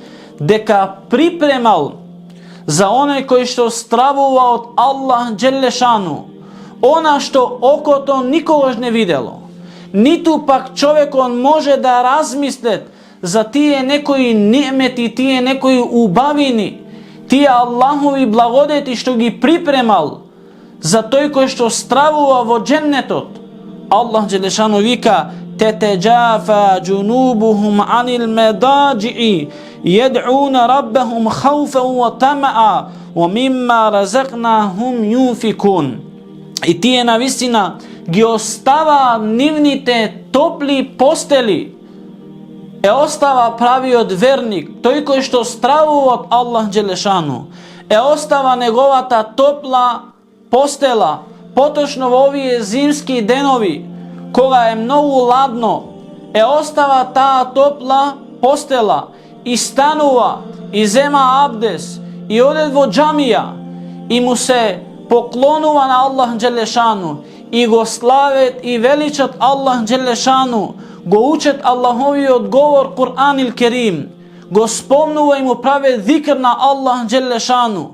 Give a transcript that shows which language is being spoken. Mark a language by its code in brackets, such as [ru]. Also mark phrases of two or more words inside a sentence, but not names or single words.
[mk] дека припремал за оној кој што стравува од Аллах Джелешану она што окото никогаш не видело, ниту пак човекот може да размислет за тие некои немети, тие некои убавини, тие Аллахови благодети што ги припремал за тој кој што стравува во дженнетот. Аллах Джелешану вика: [ar] تتجافى جنوبهم عن المضاجع يدعون ربهم خوفا وطمعا ومما رزقناهم ينفقون. [mk] И тие навистина ги остава нивните топли постели, остава правиот верник, тој кој што стравува од Аллах Джелешану, остава неговата топла постела, поточно во овие зимски денови, кога е многу ладно, остава таа топла postela i stanova i zema abdes i ode vo džamija i mu se poklonuva na Allah Đelešanu i go slavet i veličat Allah Đelešanu, go učet Allahovi odgovor [ar] القرآن الكريم, [mk] go spomnuva i mu prave zikr na Allah Đelešanu.